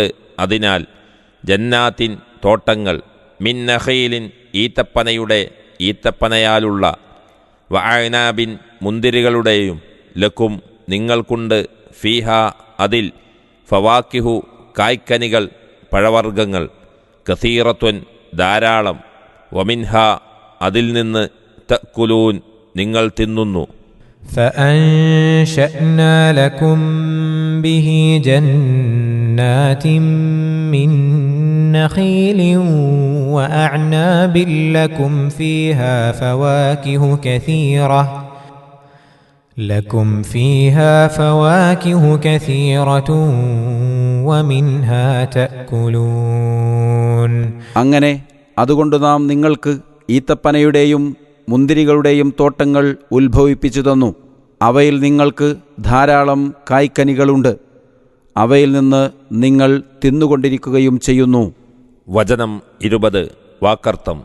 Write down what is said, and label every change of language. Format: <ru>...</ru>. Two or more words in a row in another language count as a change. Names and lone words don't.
<ml>അതിനാൽ, ജന്നാത്തിൻ തോട്ടങ്ങൾ,</ml> <ar>من نخيل</ar> <ml>ഈത്തപ്പനയുടെ ഈത്തപ്പനയാലുള്ള, വഅനാബിൻ മുന്തിരികളുടെയും, ലക്കും നിങ്ങൾക്കുണ്ട്, ഫീഹ അതിൽ, ഫവാക്കിഹു കായ്ക്കനികൾ പഴവർഗ്ഗങ്ങൾ, കസീറത്തുൻ ധാരാളം, വമിൻഹ അതിൽ നിന്ന്, തഅ്കുലൂൻ നിങ്ങൾ തിന്നുന്നു.</ml> <ar>فأنشأنا لكم به جنات من نخيل وأعناب لكم فيها فواكه كثيرة ومنها تأكلون.</ar> <ml>അങ്ങനെ അതുകൊണ്ട് നാം നിങ്ങൾക്ക് ഈത്തപ്പനയുടെയും മുന്തിരികളുടെയും തോട്ടങ്ങൾ ഉത്ഭവിപ്പിച്ചു തന്നു. അവയിൽ നിങ്ങൾക്ക് ധാരാളം കായ്ക്കനികളുണ്ട്. അവയിൽ നിന്ന് നിങ്ങൾ തിന്നുകൊണ്ടിരിക്കുകയും ചെയ്യുന്നു. വചനം 20 വാക്കർത്ഥം.</ml>